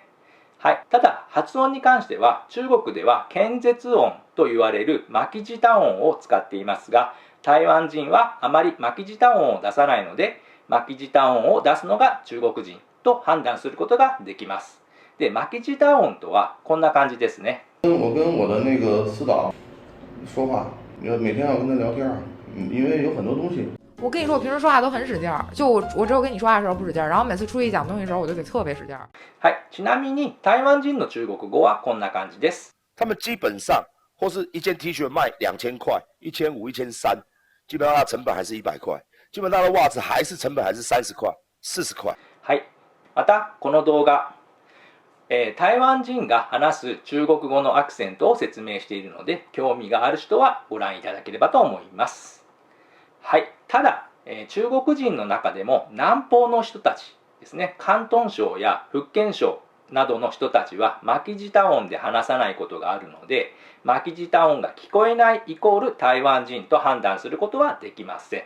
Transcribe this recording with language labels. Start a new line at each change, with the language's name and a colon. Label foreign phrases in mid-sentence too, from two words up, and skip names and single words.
Japanese: はい、ただ発音に関しては中国では建絶音と言われる巻き舌音を使っていますが、台湾人はあまり巻き舌音を出さないので、巻き舌音を出すのが中国人と判断することができます。で、巻き舌音とはこんな感じですね。
Chinese: 我跟我的那个司导说话，每天要跟他聊天，因为有很多东西。我跟你说，我平时说话都很使劲儿，就我只有跟你说话的时候不使劲儿，然后每次出去讲东西的时候，我就得特别使劲儿。
Japanese: はい、ちなみに台湾人の中国語はこんな感じです。
Chinese: 他们基本上或是一件 T 恤卖2000块、1500、1300，基本上它成本还是100块，基本上的袜子还是成本还是30块、40块。
Japanese: はい。またこの動画、台湾人が話す中国語のアクセントを説明しているので、興味がある人はご覧いただければと思います。はい。ただ、中国人の中でも南方の人たちですね、広東省や福建省などの人たちは巻き舌音で話さないことがあるので、巻き舌音が聞こえないイコール台湾人と判断することはできません。